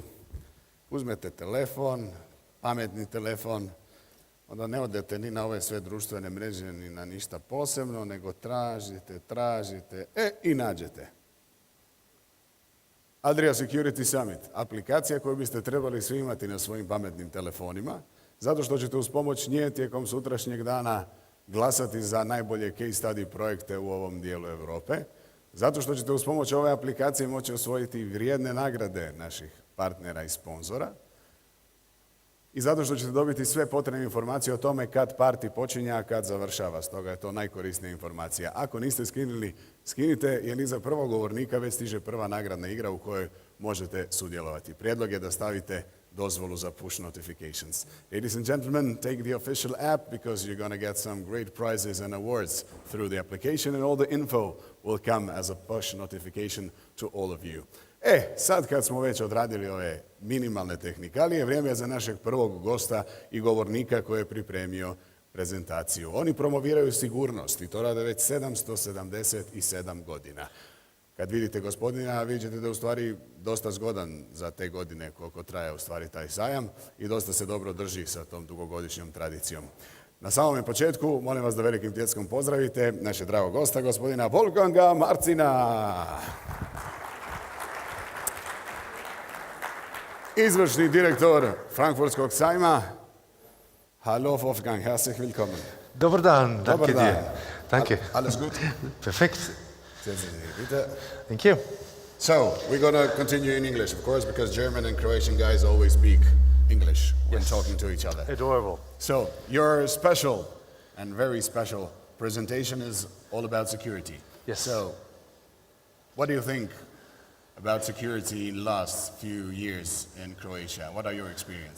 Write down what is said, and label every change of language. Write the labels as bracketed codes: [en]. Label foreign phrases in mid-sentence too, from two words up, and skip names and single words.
[hr] Uzmete telefon, pametni telefon, onda ne odete ni na ove sve društvene mreže, ni na ništa posebno, nego tražite, i nađete. Adria Security Summit, aplikacija koju biste trebali svi imati na svojim pametnim telefonima, zato što ćete uz pomoć nje tijekom sutrašnjeg dana glasati za najbolje [en] case study [hr] projekte u ovom dijelu Europe, zato što ćete uz pomoć ove aplikacije moći osvojiti vrijedne nagrade naših partnera i sponzora i zato što ćete dobiti sve potrebne informacije o tome kad party počinje, a kad završava. Stoga je to najkorisnija informacija. Ako niste skinuli, skinite, jer iza prvog govornika već stiže prva nagradna igra u kojoj možete sudjelovati. Prijedlog je da stavite dozvolu za [en] push notifications. Ladies and gentlemen, take the official app because you're going to get some great prizes and awards through the application and all the info will come as a push notification to all of you. [hr] Sad kad smo već odradili ove minimalne tehnikalije, vrijeme je za našeg prvog gosta i govornika koji je pripremio prezentaciju. Oni promoviraju sigurnost i to rade već 777 godina. Kad vidite gospodina, vidite da je u stvari dosta zgodan za te godine koliko traje u stvari taj sajam i dosta se dobro drži sa tom dugogodišnjom tradicijom. Na samome početku, molim vas da velikim pljeskom pozdravite našeg dragog gosta, gospodina Wolfganga Marzina. Izvršni direktor Frankfurtskog sajma. [de] Hallo Wolfgang, herzlich willkommen. [hr] Dobar dan, [de] danke dir. Danke. Alles gut? Perfekt. Bitte. [en] Thank you. So, we're going to continue in English, of course, because German and Croatian guys always speak English when talking to each other. Adorable. So, your special and very special presentation is all about security. Yes. So, what do you think about security in the last few years in Croatia? What are your experience?